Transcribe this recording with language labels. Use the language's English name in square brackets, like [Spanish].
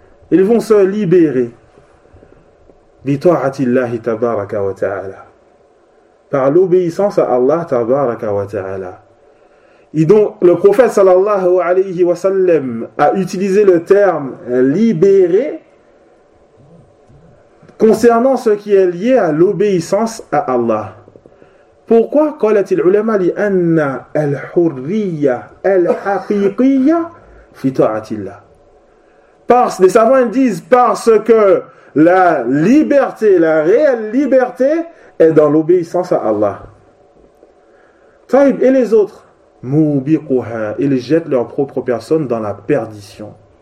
[French] Ils vont se libérer [Arabic] bi ta'atillahi tabaraka wa ta'ala, [French] par l'obéissance à Allah tabaraka wa ta'ala. Et donc, le prophète sallallahu alayhi wa sallam a utilisé le terme libérer concernant ce qui est lié à l'obéissance à Allah. Pourquoi [Arabic] قالت العلماء لأن الحرية الحقيقية في طاعة الله. [French] Parce les savants disent parce que la liberté, la réelle liberté est dans l'obéissance à Allah. Taïb et les autres, mubiquha, ils jettent leur propre personne dans la perdition.